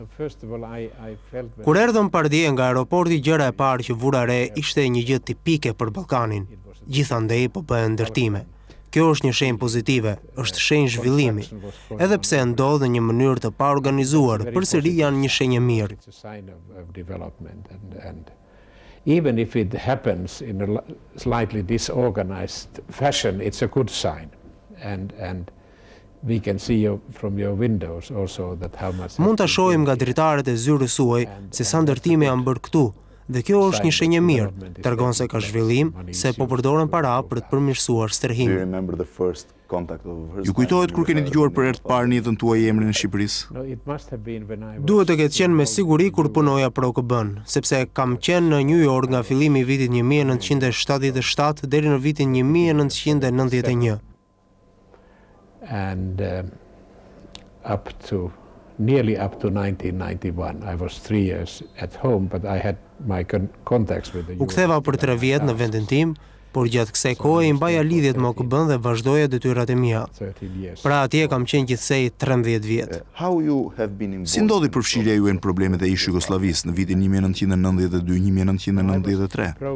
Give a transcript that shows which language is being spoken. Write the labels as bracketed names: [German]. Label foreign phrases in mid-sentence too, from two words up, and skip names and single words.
[Albanian] Kur erdhëm pardje nga aeroporti, gjëra e parë që vura re ishte një gjë tipike për Ballkanin. Gjithandej po bëhen ndërtime. Kjo është një shenjë pozitive, është shenjë zhvillimi. Edhe pse ndodh në një mënyrë të paorganizuar, përsëri janë një shenjë e mirë. [English] Even if it happens in a slightly disorganized fashion, it's a good sign. And we can see from your windows also that how much. [Albanian] Mund ta shohim nga dritaret e zyrës suaj se sa ndërtime janë bërë këtu. Dhe kjo është një shenjë e mirë, tregon se ka zhvillim, se po përdoren para për të përmirësuar stërhimin. Ju kujtohet kur keni dëgjuar për herë të parë në jetën tuaj emrin e Shqipërisë? Duhet të ketë qenë me siguri kur punoja për OKB-n, sepse kam qenë në New York nga fillimi i vitit 1977 deri në vitin 1991. [English] And nearly up to 1991. I was 3 years at home, but I had my contacts with the [Albanian] U ktheva për 3 vjet në vendin tim, por gjatë kësaj kohe i mbaja lidhjet me OKB-n dhe vazhdoja detyrat e mia. Pra atje kam qenë gjithsej 13 vjet. Si ndodhi përfshirja juaj në problemet e ish Jugosllavisë në vitin 1992-1993?